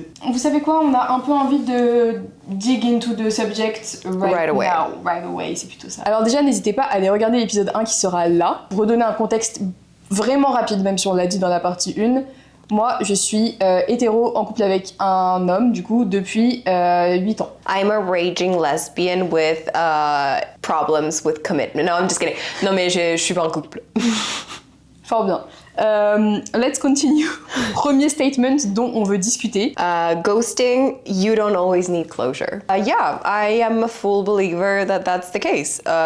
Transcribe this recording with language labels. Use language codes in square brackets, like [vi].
[fr] Vous savez quoi, on a un peu envie de [en] dig into the subject right away, [fr] c'est plutôt ça. Alors déjà, n'hésitez pas à aller regarder l'épisode 1 qui sera là. Pour redonner un contexte vraiment rapide, même si on l'a dit dans la partie 1, moi, je suis hétéro en couple avec un homme, du coup, depuis 8 ans. [en] I'm a raging lesbian with problems with commitment. No, I'm just kidding. [fr] Non, mais je suis pas en couple. Fort bien. [en] Let's continue. [fr] Premier statement dont on veut discuter. [en] Ghosting, you don't always need closure. Yeah, I am a full believer that that's the case.